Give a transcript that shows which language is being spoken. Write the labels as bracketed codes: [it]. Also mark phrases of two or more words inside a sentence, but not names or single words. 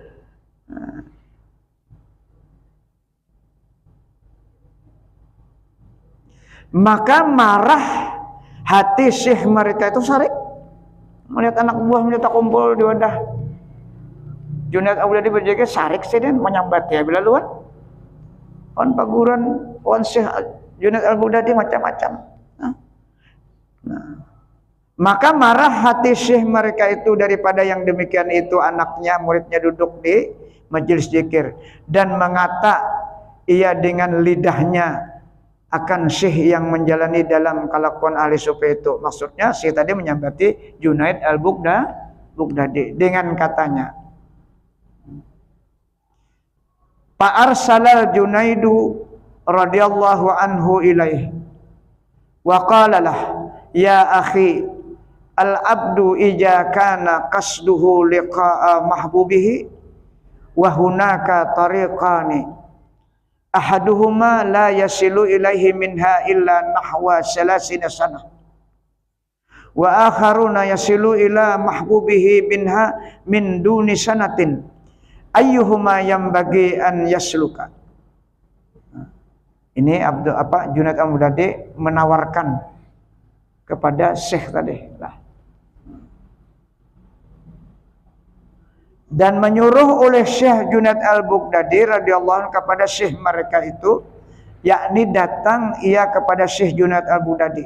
[ms] Maka marah hati syekh mereka itu Sarik melihat anak buah mereka kumpul di wadah Junaid Al-Baghdadi berjaga Sarik sedang menyambat ya bila luan on paguran on syekh Junaid Al-Baghdadi macam-macam. Nah, maka marah hati syekh mereka itu daripada yang demikian itu anaknya muridnya duduk di majelis zikir dan mengata ia dengan lidahnya akan syekh yang menjalani dalam kelakuan ahli sufi itu. Maksudnya syekh tadi menyambati Junaid Al-Baghdadi dengan katanya [ar] فأرسل الجنيد رضي الله عنه إليه وقال له يا أخي العبد إذا كان قصده لقاء محبوبه وهناك طريقان أحدهما لا يصل إليه منها إلا نحو ثلاثين سنة وآخرون يصل إلى محبوبه منها من دون سنة أيهما ينبغي أن يسلك. [ms] Ini Junaid Al-Baghdadi menawarkan kepada syekh tadi lah. Dan menyuruh oleh Syekh Junaid Al-Baghdadi [ar] رضي الله عنه [ms] kepada syekh mereka itu, yakni datang ia kepada Syekh Junaid Al-Baghdadi.